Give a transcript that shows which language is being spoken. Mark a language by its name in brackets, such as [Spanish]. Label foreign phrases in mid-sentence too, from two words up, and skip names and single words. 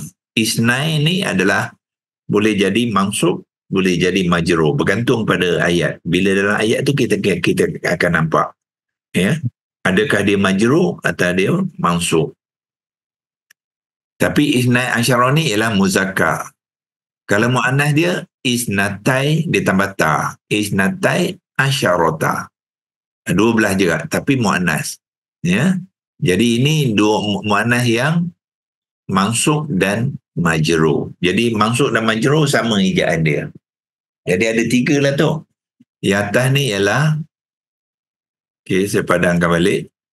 [Malay] Isnai ni adalah boleh jadi mansub, boleh jadi majrur, bergantung pada ayat. Bila dalam ayat tu kita akan nampak ya, adakah dia majrur atau dia mansub. Tapi [Arabic] اثنا عشر [Malay] ni ialah muzakkar. Kalau muannas dia isnatai ditambah ta, [Arabic] اثنتي عشرة. [Malay] 12 juga tapi muannas. Ya. Jadi ini dua muannas yang mansub dan majrur. Jadi mansub dan majrur sama ejaan dia. Jadi ada 3 lah tu. Yang atas ni ialah saya padangkan balik.